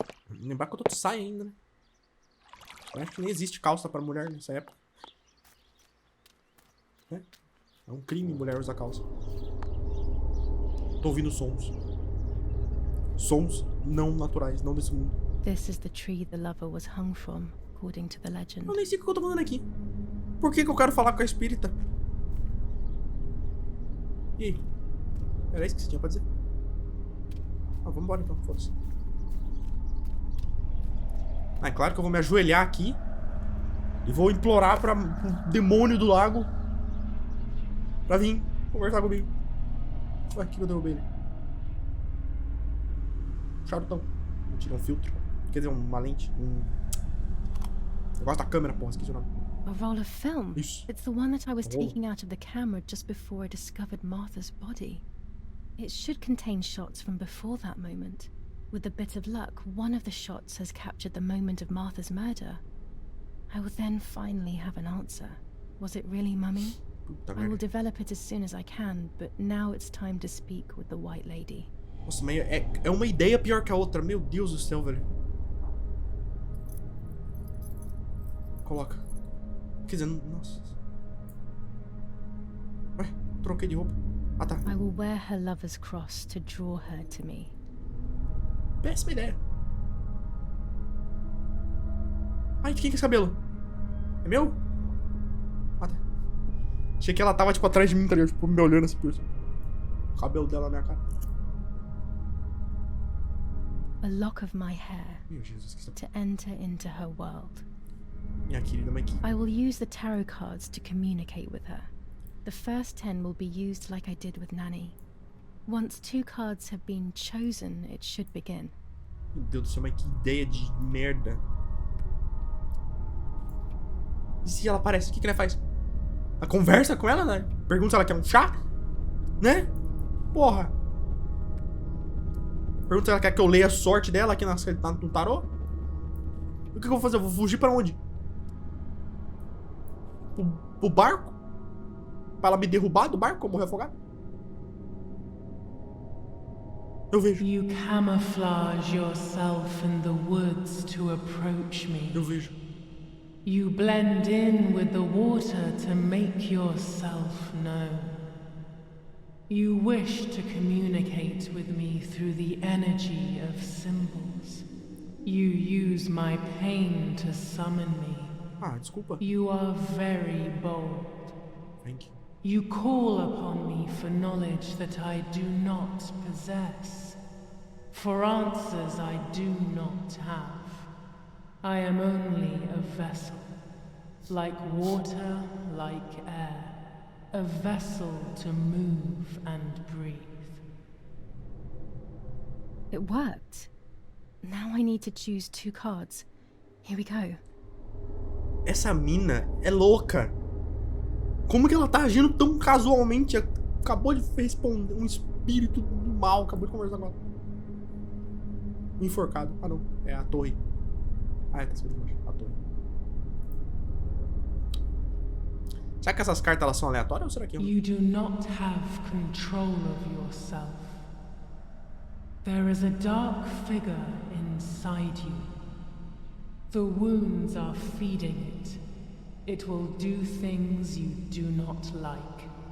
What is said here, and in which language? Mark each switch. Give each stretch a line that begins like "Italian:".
Portuguese: Lembrar que eu tô de saia ainda, né? Eu acho que nem existe calça pra mulher nessa época. É um crime mulher usar calça. Tô ouvindo sons. Sons não naturais, não desse mundo.
English: This is the tree the lover was hung from, according to the legend.
Portuguese: Eu nem sei o que eu tô falando aqui. Por que eu quero falar com a espírita? E aí? Era isso que você tinha pra dizer? Ah, vamos embora então, foda-se. Ah, é claro que eu vou me ajoelhar aqui e vou implorar pra um demônio do lago pra vir conversar comigo. Ué, que eu derrubei ele? Charutão. Vou tirar um filtro. Quer dizer, uma lente. Negócio da câmera, porra, esqueci o nome.
English: A roll of film.
Portuguese: Isso.
English: It's the one that I was Oh. taking out of the camera just before I discovered Martha's body. It should contain shots from before that moment. With a bit of luck, one of the shots has captured the moment of Martha's murder. I will then finally have an answer. Was it really Mummy?
Portuguese: Puta
English: I will
Portuguese: merda.
English: develop it as soon as I can, but now it's time to speak with the White Lady.
Portuguese: Nossa, mas é uma ideia pior que a outra. Meu Deus do céu, velho. Coloca. Quer dizer, nossa. Ué, troquei de roupa. Ah, tá.
English: I will wear her lover's cross to draw her to me.
Portuguese: Péssima ideia. Ai, de quem que é esse cabelo? É meu? Ah, tá. Achei que ela tava, tipo, atrás de mim, tá ligado? Tipo, me olhando assim por cima. O cabelo dela na minha cara.
English: A lock of my hair
Portuguese: Meu Jesus, que
English: to enter into her world.
Portuguese: minha querida Mikey.
English: I will use the tarot cards to communicate with her. The first 10 will be used like I did with Nanny. Once 2 cards have been chosen, it should begin.
Portuguese: Meu Deus do céu, mas que ideia de merda. E se ela aparece, o que ela faz? Ela conversa com ela, né? Pergunta se ela quer um chá? Né? Porra. Pergunta se ela quer que eu leia a sorte dela aqui no tarô? O que eu vou fazer? Eu vou fugir pra onde? Pro barco? Pra ela me derrubar do barco? Eu morrer afogado? Eu vejo.
English: You camouflage yourself in the woods to approach me.
Portuguese: Eu vejo.
English: You blend in with the water to make yourself known. You wish to communicate with me through the energy of symbols. You use my pain to summon me.
Portuguese: Ah, desculpa.
English: You are very bold. Thank you. You call upon me for knowledge that I do not possess, for answers I do not have. I am only a vessel, like water, like air, a vessel to move and breathe. It worked. Now I need to choose 2 cards. Here we go.
Portuguese: Essa mina é louca. Como que ela tá agindo tão casualmente? Acabou de responder. Um espírito do mal acabou de conversar com ela. Um enforcado. Ah, não. É a torre. Ah, tá escrito embaixo. A torre. Será que essas cartas elas são aleatórias ou será que...
English: You do not have control of yourself. There is a dark figure inside you. The wounds are feeding it. It will do things you do not like.